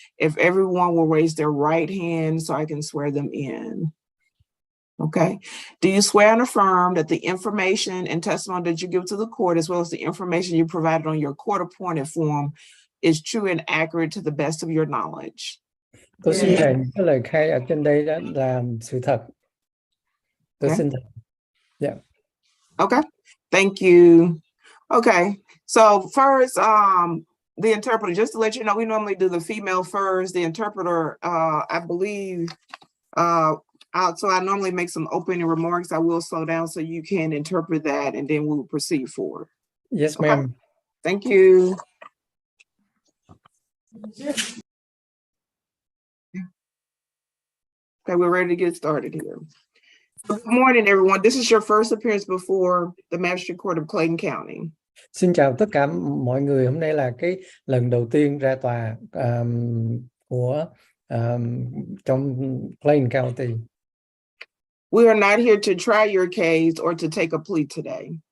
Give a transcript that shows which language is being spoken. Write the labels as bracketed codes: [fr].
[en] If everyone will raise their right hand so I can swear them in. Okay. Do you swear and affirm that the information and testimony that you give to the court, as well as the information you provided on your court-appointed form, is true and accurate to the best of your knowledge? [vi] Tôi xin thề những cái lời khai ở trên đây đã là sự thật. Tôi xin thề. Yeah. [en] Okay. Thank you. Okay. So first, the interpreter, just to let you know, we normally do the female first. The interpreter, I believe, so I normally make some opening remarks. I will slow down so you can interpret that, and then we'll proceed forward. Yes, ma'am. Okay. Thank you. Okay, we're ready to get started here. Good morning, everyone. This is your first appearance before the Magistrate Court of Clayton County. [vi] Xin chào tất cả mọi người. Hôm nay là cái lần đầu tiên ra tòa của trong Clayton County. [en] We are not here to try your case or to take a plea today.